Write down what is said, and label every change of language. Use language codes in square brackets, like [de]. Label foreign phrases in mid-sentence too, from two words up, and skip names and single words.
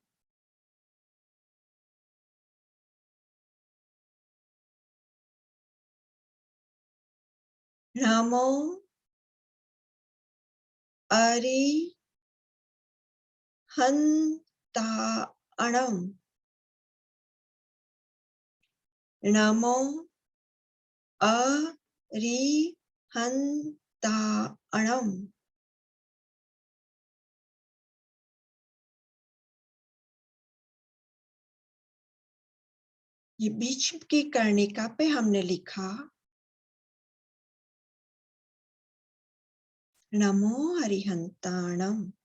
[pra] नमो, अरी, हन, ता, अणम। नमो, अ, री, हन, ता, अणम। [hi] ये बीच की कर्णिका पे हमने लिखा [pra] नमो हरिहंताणम।